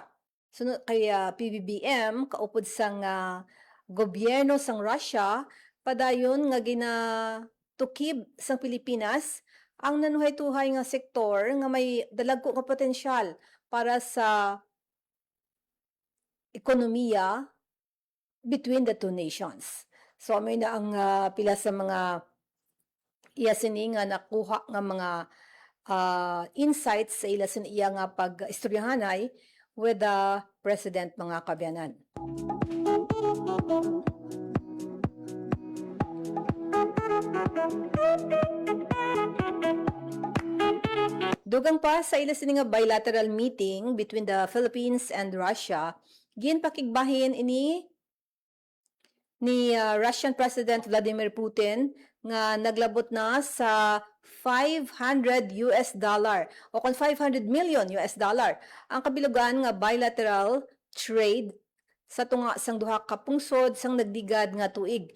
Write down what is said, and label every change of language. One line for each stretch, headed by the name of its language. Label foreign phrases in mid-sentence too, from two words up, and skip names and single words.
Hiligaynon: Sunod kay PBBM kaupod sang gobyerno sang Russia padayon nga tukib sang Pilipinas ang nanuhay-tuhay nga sektor nga may dalagko nga potensyal para sa ekonomiya
English: between the two nations.
Hiligaynon: So may na ang pila sa mga iya sini nga nakuha nga mga insights sa ila sin iya nga pag-istoryahanay
English: with the president
Hiligaynon: mga kabyanan. Dugang pa sa ila sini nga
English: bilateral meeting between the Philippines and Russia,
Hiligaynon: ginpakigbahin ini ni Russian President Vladimir Putin nga naglabot na sa $500 o kung $500 million ang kabilugan nga
English: bilateral trade
Hiligaynon: sa tunga sang duha ka pungsod sang nagdigad nga tuig.